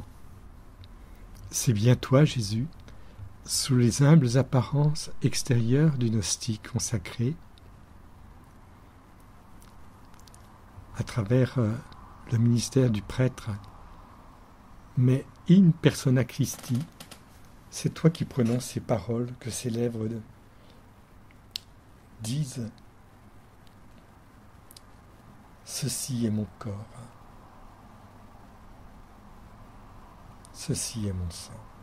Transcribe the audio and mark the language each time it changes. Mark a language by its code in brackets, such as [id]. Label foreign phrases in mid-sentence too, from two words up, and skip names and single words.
[fr] C'est bien toi, Jésus, sous les humbles apparences extérieures d'une hostie consacrée, à travers le ministère du prêtre, mais [la] in persona Christi, [fr] c'est toi qui prononces ces paroles que ces lèvres disent. Ceci est mon corps, ceci est mon sang.